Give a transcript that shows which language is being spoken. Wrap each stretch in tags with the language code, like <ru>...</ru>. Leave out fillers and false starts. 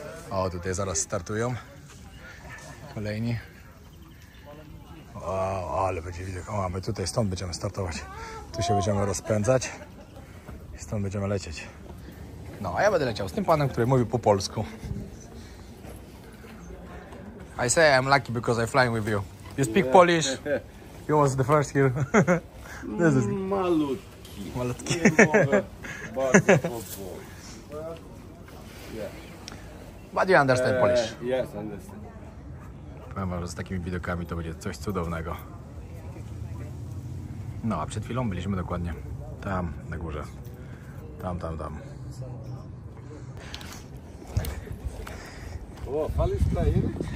<pl>O, tutaj zaraz startują kolejni. O, ale będzie widok. O, a my tutaj stąd będziemy startować. Tu się będziemy rozpędzać i stąd będziemy lecieć. No, a ja będę leciał z tym panem, który mówi po polsku.</pl> <en>I say I'm lucky because I'm flying with you. You speak Polish. You was the first here. This is</en> <pl>Malutki. malutki. Nie mogę bardzo powoli.</pl> <en>But you understand Polish. Yes, understand.</en> <pl>Powiem wam, że z takimi widokami to będzie coś cudownego. No, a przed chwilą byliśmy dokładnie tam, na górze. Tam. O, falisz playing?</pl>